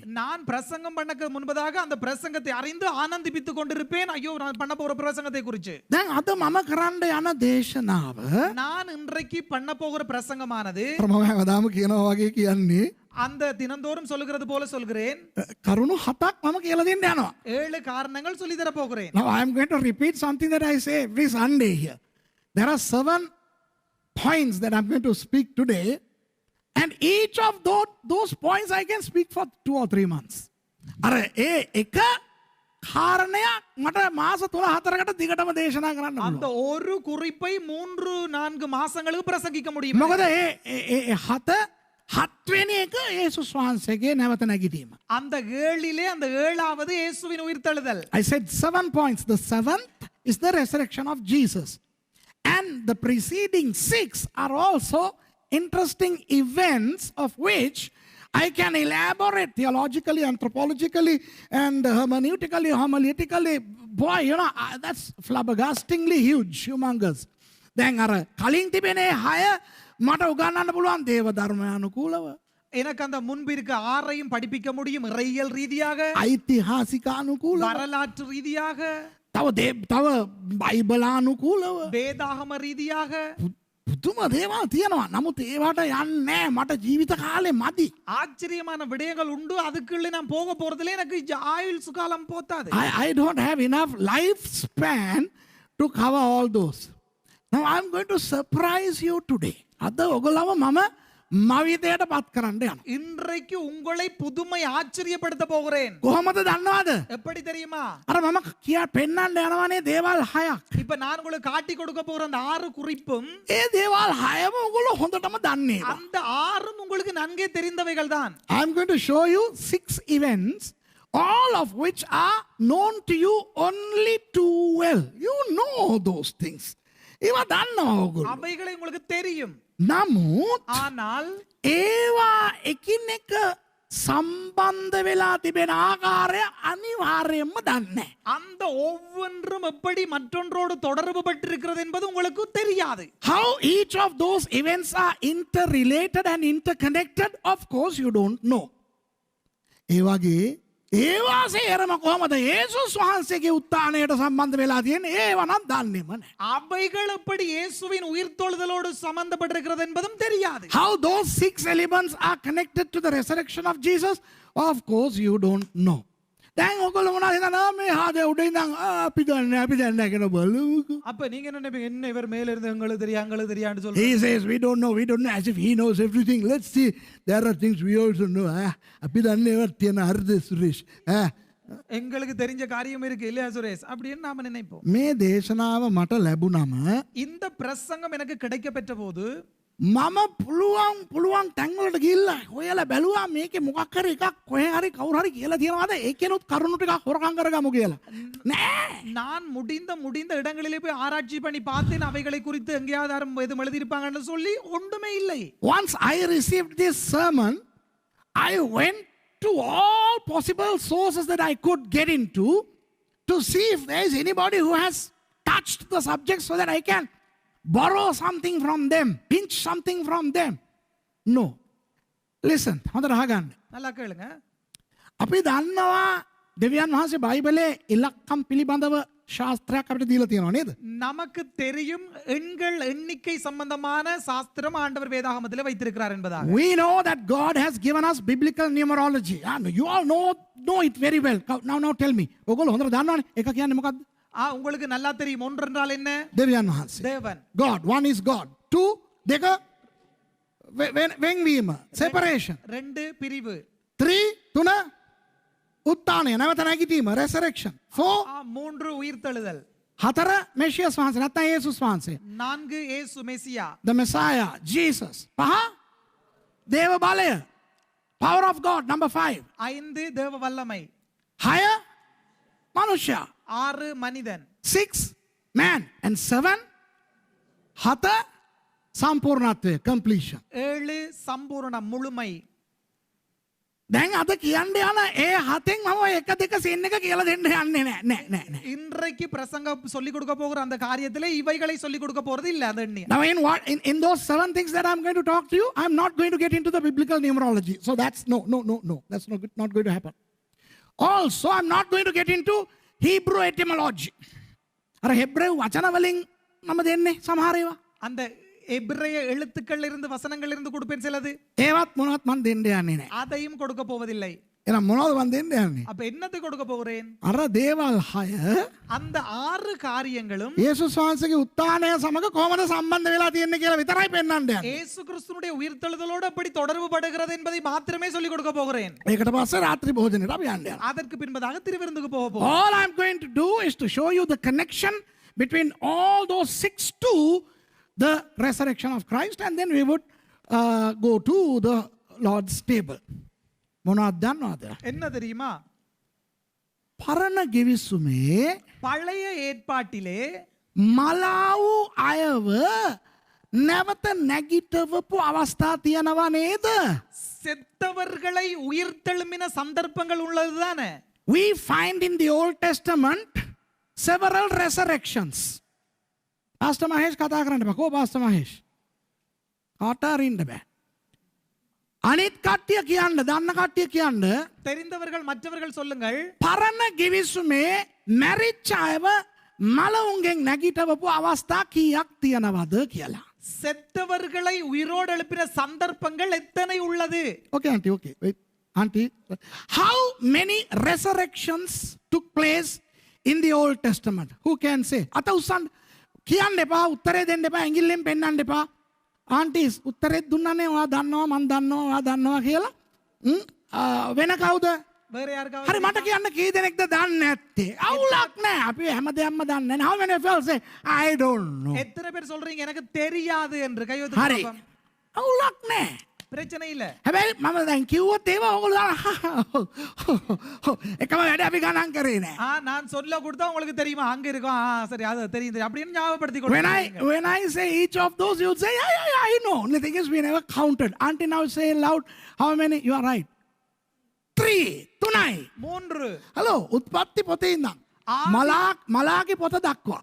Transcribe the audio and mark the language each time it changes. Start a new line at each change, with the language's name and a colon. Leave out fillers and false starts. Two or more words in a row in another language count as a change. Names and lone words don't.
Tamil: நான் பிரசங்கம் பண்ணக்கு முன்பதாக அந்த பிரசங்கத்தை அறிந்து ஆனந்திப்பித்துக் கொண்டிருப்பேன். ஐயோ நான் பண்ண போற பிரசங்கத்தை குறித்து.
Sinhala: දැන් අද මම කරන්න යන දේශනාව
Tamil: நான் இன்றைக்கு பண்ண போகிற பிரசங்கமானது
Sinhala: මම හැමදාම කියනවා වගේ කියන්නේ
Tamil: அந்த தினந்தோறும் சொல்லுகிறது போல சொல்கிறேன்.
Sinhala: කරුණු හතක් මම කියලා දෙන්න යනවා.
Tamil: 7 காரணங்கள் சொல்லி தர போகிறேன்.
English: Now I am going to repeat something that I say every Sunday here. There are 7 points that I'm going to speak today, and each of those points I can speak for 2 or 3 months.
Sinhala: අර ඒ එක කාරණයක් මට මාස 3-4කට දිගටම දේශනා කරන්න
Tamil: அந்த
Sinhala: පුළුවන්.
Tamil: ஒரு குறிப்பை 3-4 மாசங்களுக்கு பிரசங்கிக்க முடியும்.
Sinhala: මොකද ඒ හත්වෙනි එක යේසුස් වහන්සේගේ නැවත නැගිටීම.
Tamil: அந்த 7லே அந்த 7வது இயேசுவின் உயிர்த்தெழுதல்.
English: I said 7 points. The 7th is the resurrection of Jesus. And the preceding 6 are also interesting events of which I can elaborate theologically, anthropologically, and hermeneutically, homiletically. Boy, you know, that's flabbergastingly huge, humongous.
Sinhala: දැන් අර කලින් තිබෙනේ 6 මට උගන්වන්න පුළුවන් දේව ධර්මානුකූලව.
Tamil: எனக்கு அந்த முன்பிருக்க 6ஐயும் படிப்பிக்க முடியும் இறையியல் ரீதியாக,
Sinhala: ஐතිහාසික අනුකූලව.
Tamil: வரலாற்று ரீதியாக,
Sinhala: තව බයිබලානුකූලව.
Tamil: வேதாகம ரீதியாக.
Sinhala: පුදුම දේවල් තියෙනවා. නමුත් ඒවට යන්නේ මට ජීවිත කාලේ මදි.
Tamil: ஆச்சரியமான விடயங்கள் உண்டு. அதுக்குள்ள நான் போக போறதுல எனக்கு ஆயுள் சுகாலம் போதாது.
English: I don't have enough lifespan to cover all those. Now I'm going to surprise you today.
Sinhala: අද ඔයගොල්ලව මම මවිතයට පත් කරන්න යනවා.
Tamil: இன்றைக்கு உங்களை புதுமை ஆச்சரியப்படுத்த போகிறேன்.
Sinhala: කොහොමද දන්නවද?
Tamil: எப்படி தெரியுமா?
Sinhala: අර මම කියා පෙන්නන්න යනවානේ දේවල් 6ක්.
Tamil: இப்ப நான் உங்களுக்கு காட்டி கொடுக்க போற அந்த 6 குறிப்பும்
Sinhala: ඒ දේවල් 6ම ඔයගොල්ලෝ හොඳටම දන්නේ.
Tamil: அந்த 6ம் உங்களுக்கு நன்கே தெரிந்தவைகள் தான்.
English: I'm going to show you 6 events, all of which are known to you only too well. You know those things.
Sinhala: ඒවා දන්නවා ඔයගොල්ලෝ.
Tamil: அவைகளை உங்களுக்கு தெரியும்.
Sinhala: නමුත්
Tamil: ஆனால்
Sinhala: ඒවා එකිනෙක සම්බන්ධ වෙලා තිබෙන ආකාරය අනිවාර්යයෙන්ම දන්නේ.
Tamil: அந்த ஒவ்வொன்றும் எப்படி மற்றொன்றோடு தொடர்பு பட்டிருக்கிறது என்பது உங்களுக்கு தெரியாது.
English: How each of those events are interrelated and interconnected, of course you don't know.
Sinhala: ඒ වගේ ඒවා සේරම කොහොමද යේසුස් වහන්සේගේ උත්ථානයට සම්බන්ධ වෙලා තියෙන්නේ ඒව නම් දන්නේම නැහැ.
Tamil: அவைகள் எப்படி இயேசுவின் உயிர்த்தெழுதலோடு சம்பந்தப்பட்டிருக்கிறது என்பதும் தெரியாது.
English: How those 6 elements are connected to the resurrection of Jesus, of course you don't know.
Sinhala: දැන් ඔයගොල්ලෝ මොනවද හිතනවා මේ හාදේ උඩ ඉඳන් අපි දන්නේ කියලා බලමුකෝ.
Tamil: அப்ப நீங்க என்ன நினைப்பீங்க? என்ன இவர் மேல இருந்து எங்களுக்கு தெரியான்னு சொல்றாரு.
English: He says we don't know as if he knows everything. Let's see, there are things we also know.
Sinhala: අපි දන්නේ ඒවත් තියෙන හරිද සුරේෂ්?
Tamil: எங்களுக்கு தெரிஞ்ச காரியம் இருக்கு இல்லையா சுரேஷ்? அப்படின்னு நாம நினைப்போம்.
Sinhala: මේ දේශනාව මට ලැබුණම
Tamil: இந்த பிரசங்கம் எனக்கு கிடைக்க பெற்ற போது
Sinhala: මම පුළුවන් තැන්වලට ගිහිල්ලා හොයලා බැලුවා මේකේ මොකක් හරි එකක් කොහේ හරි කවුරු හරි කියලා තියෙනවද ඒකේනොත් කරුණු ටිකක් හොරකම් කරගමු කියලා. නෑ.
Tamil: நான் முடிந்த இடங்களிலே போய் ஆராய்ச்சி பண்ணி பார்த்தேன். அவைகளை குறித்து எங்கேயாவது எதுவும் எழுதியிருப்பாங்கன்னு சொல்லி ஒன்றுமே இல்லை.
English: Once I received this sermon, I went to all possible sources that I could get into to see if there is anybody who has touched the subject so that I can borrow something from them, pinch something from them. No. Listen,
Sinhala: හොඳට අහගන්න.
Tamil: நல்லா கேளுங்க.
Sinhala: අපි දන්නවා දෙවියන් වහන්සේ බයිබලයේ ඉලක්කම් පිළිබඳව ශාස්ත්‍රයක් අපිට දීලා තියෙනවා නේද?
Tamil: நமக்கு தெரியும் எண்கள் எண்ணிக்கை சம்பந்தமான சாஸ்திரம் ஆண்டவர் வேதாகமத்திலே வைத்திருக்கிறார் என்பதாக.
English: We know that God has given us biblical numerology. You all know it very well. Now tell me.
Sinhala: ඔයගොල්ලෝ හොඳට දන්නවනේ. එක කියන්නේ මොකද්ද?
Tamil: உங்களுக்கு நல்லா தெரியும். ஒன்று என்றால் என்ன?
Sinhala: දෙවියන් වහන්සේ.
Tamil: தேவன்.
English: God, one is God. 2
Sinhala: දෙක වෙන්වීම,
English: separation.
Tamil: 2 பிரிவு.
Sinhala: 3 3 උත්ථානය, නැවත නැගිටීම, resurrection. 4
Tamil: 3 உயிர்த்தெழுதல்.
Sinhala: 4 මෙෂියස් වහන්සේ නැත්නම් යේසුස් වහන්සේ.
Tamil: 4 இயேசு மெசியா.
English: The Messiah, Jesus. 5
Sinhala: දේව බලය,
English: power of God. Number 5.
Tamil: 5 தேவ வல்லமை.
Sinhala: 6 මනුෂ්‍යයා.
Tamil: 6 மனிதன்.
English: 6 man. And 7 7 සම්පූර්ණත්වය, completion.
Tamil: 7 சம்பூர்ண முழுமை.
Sinhala: දැන් අද කියන්න යන ඒ හතෙන් මම එක දෙක සීන් එක කියලා දෙන්න යන්නේ නෑ.
Tamil: இன்றைக்கு பிரசங்கம் சொல்லி கொடுக்க போகிற அந்த காரியத்திலே இவைகளை சொல்லி கொடுக்க போறது இல்ல அந்த எண்ணி.
English: Now in those 7 things that I'm going to talk to you, I'm not going to get into the biblical numerology. So that's no. That's not going to happen. Also, I'm not going to get into Hebrew etymology.
Sinhala: අර හෙබ්‍රේව වචන වලින් මම දෙන්නේ සමහර ඒවා.
Tamil: அந்த எபிரேய எழுத்துக்கள் இருந்து வசனங்கள் இருந்து கொடுப்பேன் சிலது.
Sinhala: ඒවත් මොනවත් මම දෙන්න යන්නේ නෑ.
Tamil: அதையும் கொடுக்க போவதில்லை.
Sinhala: එහෙනම් මොනවද මම දෙන්න යන්නේ?
Tamil: அப்ப என்னத்தை கொடுக்க போகிறேன்?
Sinhala: අර දේවල් 6
Tamil: அந்த 6 காரியங்களும்
Sinhala: යේසුස් වහන්සේගේ උත්ථානය සමග කොහොමද සම්බන්ධ වෙලා තියෙන්නේ කියලා විතරයි පෙන්වන්න යන්නේ.
Tamil: இயேசு கிறிஸ்துவினுடைய உயிர்த்தெழுதலோடு எப்படி தொடர்பு படுகிறது என்பதை மாத்திரமே சொல்லி கொடுக்க போகிறேன்.
Sinhala: ඒකට පස්සේ රාත්‍රී භෝජනෙට අපි යන්න යනවා.
Tamil: அதற்கு பின்பதாக திருவிருந்துக்கு போக போகிறோம்.
English: All I'm going to do is to show you the connection between all those 6 to the resurrection of Christ, and then we would go to the Lord's table.
Sinhala: මොනවද දන්නවද?
Tamil: என்ன தெரியுமா?
Sinhala: පරණ ගිවිසුමේ
Tamil: பழைய ஏற்பாட்டிலே
Sinhala: මලාවු අයව නැවත නැගිටවපු අවස්ථා තියෙනවා නේද?
Tamil: செத்தவர்களை உயிர்த்தெழும்பின சந்தர்ப்பங்கள் உள்ளதுதானே?
English: We find in the Old Testament several resurrections.
Sinhala: Pastor Mahesh කතා කරන්න බෑ. කොහොම Pastor Mahesh? කාටාරින්න බෑ. අනිත් කට්ටිය කියන්න, දන්න කට්ටිය කියන්න
Tamil: தெரிந்தவர்கள் மற்றவர்கள் சொல்லுங்கள்.
Sinhala: පරණ ගිවිසුමේ මැරිච්ච අයව මලවුන්ගෙන් නැගිටවපු අවස්ථා කීයක් තියෙනවද කියලා.
Tamil: செத்தவர்களை உயிரோடு எழுப்பின சந்தர்ப்பங்கள் எத்தனை உள்ளது?
English: Okay, auntie, okay. Wait. Auntie, how many resurrections took place in the Old Testament? Who can say?
Sinhala: අත උස්සන්න. කියන්න එපා, උත්තරේ දෙන්න එපා, ඇඟිල්ලෙන් පෙන්නන්න එපා. Aunties, උත්තරේ දුන්නනේ ඔයා දන්නවා, මම දන්නවා, ඔයා දන්නවා කියලා. වෙන කවුද?
Tamil: வேற யாருக்காவது?
Sinhala: හරි මට කියන්න කී දෙනෙක්ද දන්නේ නැත්තේ? අවුලක් නැහැ. අපි හැමදේම දන්නේ නැහැ.
English: How many of you say I don't know?
Tamil: எத்தனை பேர் சொல்றீங்க எனக்கு தெரியாது என்று கை வைத்து
Sinhala: හරි.
Tamil: பார்ப்போம்.
Sinhala: අවුලක් නැහැ.
Tamil: பிரச்சனை இல்ல.
Sinhala: හැබැයි මම දැන් කිව්වොත් ඒවා ඔයගොල්ලෝ එකම වැඩ අපි ගණන් කරේ නැහැ.
Tamil: நான் சொல்ல கொடுத்தா உங்களுக்கு தெரியுமா அங்க இருக்கும் சரி அது தெரியும் அப்படின்னு ஞாபகப்படுத்தி
English: When I say each of those, you would say, yeah, I know. The thing is, we never counted. Until now, say loud, how many? You are right. 3, 3. Hello,
Sinhala: උත්පත්ති පොතේ ඉඳන් මලාකි පොත දක්වා.